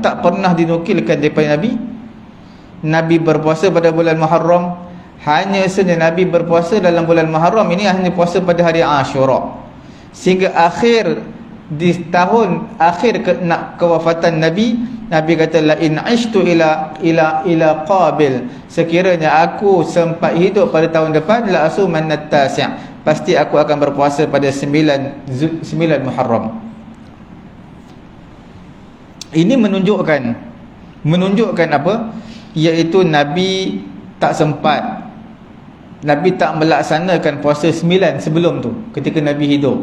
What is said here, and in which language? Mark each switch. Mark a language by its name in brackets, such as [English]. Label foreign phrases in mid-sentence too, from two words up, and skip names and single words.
[Malay] Tak pernah dinukilkan daripada Nabi berpuasa pada bulan Muharram. Hanya saja Nabi berpuasa dalam bulan Muharram ini hanya puasa pada hari Ashura. Sehingga di tahun akhir kewafatan Nabi kata [Arabic] لئن عشت إلى قابل, [Malay] sekiranya aku sempat hidup pada tahun depan [Arabic] لأصومن التاسع', [Malay] pasti aku akan berpuasa pada 9 Muharram. Ini menunjukkan apa? Iaitu Nabi tak sempat, Nabi tak melaksanakan puasa 9 sebelum tu ketika Nabi hidup.